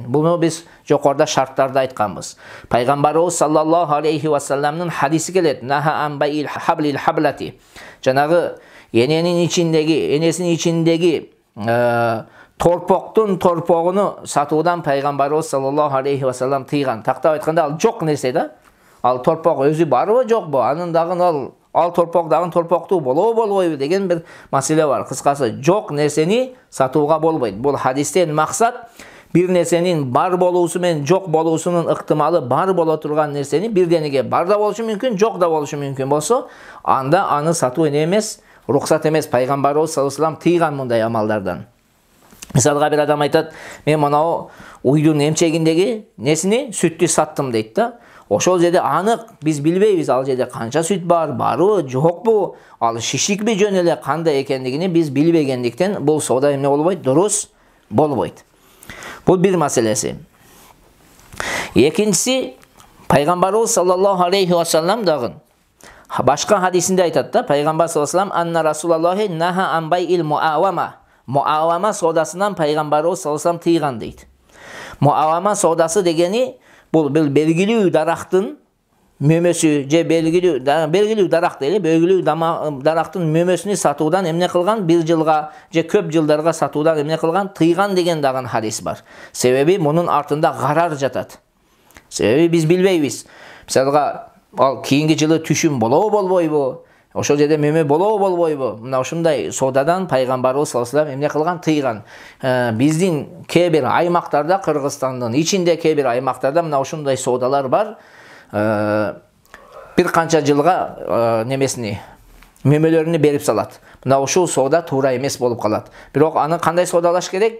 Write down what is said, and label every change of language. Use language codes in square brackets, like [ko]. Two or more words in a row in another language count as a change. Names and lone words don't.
[ky] Буну биз жокорда шарттарда айтканбыз. Пайгамбарыбыз [ar] صلى الله عليه وسلم [ky] хадиси келет. [ar] نهى عن بيع حبل الحبلة. [ky] Жанагы энесинин ичиндеги торпоктун торпогуну сатуудан Пайгамбарыбыз [ar] صلى الله عليه وسلم [ky] тыйган. Тактап айтканда, ал жок нерсе да. Ал торпок өзү барбы, жокпу? Анын дагы ал торпок дагы торпоктуу болобу деген бир маселе бар. Кыскасы, жок нерсени сатууга болбойт. Бул хадистен максат бир нерсенин бар болуусу менен жок болуусунун ыктымалы бар боло турган нерсени бирдениге бар да болушу мүмкүн, жок да болушу мүмкүн болсо, анда аны сатуу эне эмес, рухсат эмес. Пайгамбарыбыз [ar] صلى الله عليه وسلم [ky] тыйган мындай амалдардан. Мисалга бир адам айтат, мен мынау уйдун эмчегиндеги несини, сүттү саттым дейт да. Ошол жерде анык биз билбейбиз, ал жерде канча сүт барбы, жокпу, ал шишикпи жөн эле кандай экендигини биз билбегендиктен бул соода эмне болбойт, дурус болбойт. Бул бир маселеси. Экинчиси, Пайгамбарыбыз [ar] صلى الله عليه وسلم [ky] дагы башка хадисинде айтат да, Пайгамбар [ar] صلى الله عليه وسلم أن رسول الله نهى عن بيع المعاومة. [ky] Муавама соодасынан Пайгамбарыбыз [ar] صلى الله عليه وسلم [ky] тыйган дейт. Муавама соодасы дегени бул белгилүү дарактын мөмөсү, же белгилүү дарак дейли, белгилүү дарактын мөмөсүнү сатуудан эмне кылган, бир жылга же көп жылдарга сатуудан эмне кылган, тыйган деген дагы хадис бар. Себеби мунун артында гарар жатат. Себеби биз билбейбиз. Мисалга, ал кийинки жылы түшүм болобу болбойбу? Ошол жерде мөмө болобу болбойбу? Мына ушундай соодадан Пайгамбарыбыз [ar] صلى الله عليه وسلم [ky] эмне кылган, тыйган. Биздин кээ бир аймактарда, Кыргызстандын ичинде кээ бир аймактарда мына ушундай соодалар бар. Бир канча жылга немесини, мөмөлөрүнү берип салат. Мына ушул соода туура эмес болуп калат. Бирок аны кандай соодалаш керек?